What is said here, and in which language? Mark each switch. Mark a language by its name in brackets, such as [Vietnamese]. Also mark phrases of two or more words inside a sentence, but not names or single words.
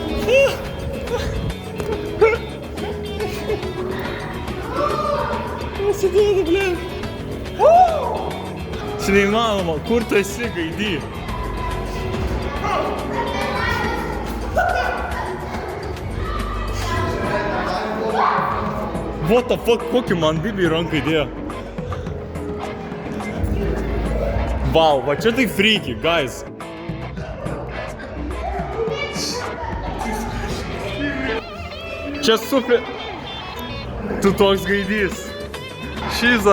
[Lithuanian] Pasiduodu, ble. Čia neįmanoma, kur tu esi, Gaidy? [English] What the fuck, [Lithuanian] kokį man Bibi ranką įdėjo? Wow, va čia tai freaky, guys. Čia super. Tu toks Gaidys. Šyza.